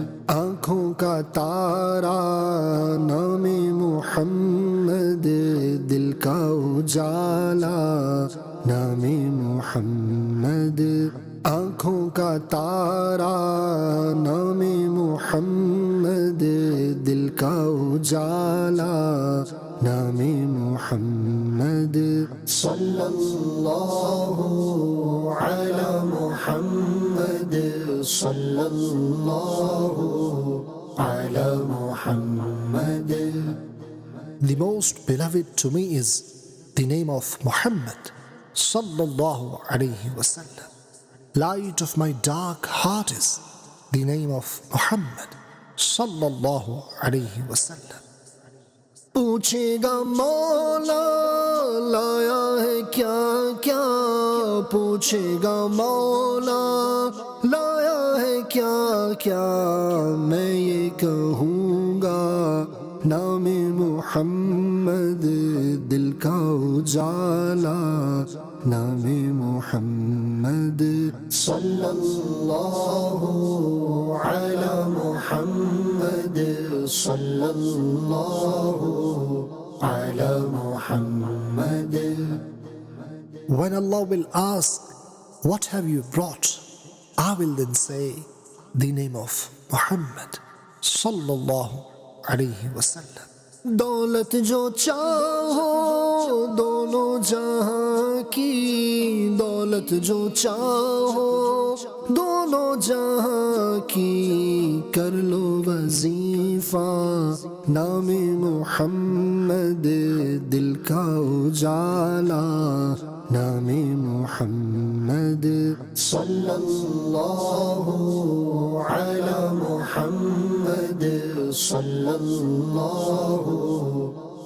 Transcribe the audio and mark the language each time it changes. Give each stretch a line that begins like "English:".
Hindi: आँखों का तारा नामे मुहम्मद, दिल का उजाला नामे मुहम्मद. आँखों का तारा नामे मुहम्मद, दिल का उजाला नामे मुहम्मद.
Arabic: सल्लल्लाहु ala Muhammad, sallallahu ala Muhammad.
English: The most beloved to me is the name of Muhammad sallallahu alayhi wasallam. Light of my dark heart is the name of Muhammad sallallahu alayhi wasallam.
Hindi: पूछेगा मौला लाया है क्या क्या, पूछेगा मौला लाया है क्या क्या, मैं ये कहूँगा नामे मुहम्मद, दिल का उजाला नामे मुहम्मद.
Arabic: सल्लल्लाहु ala Muhammad, sallallahu ala Muhammad.
English: When Allah will ask, what have you brought? I will then say, the name of Muhammad sallallahu alayhi wasallam.
Hindi: दौलत जो चाहो दोनों जहां की, दौलत जो चाहो दोनों जहां की, कर लो वजीफा नामे मुहम्मद, दिल का उजाला नामे मुहम्मद.
Arabic: सल्लल्लाहु ala Muhammad, sallallahu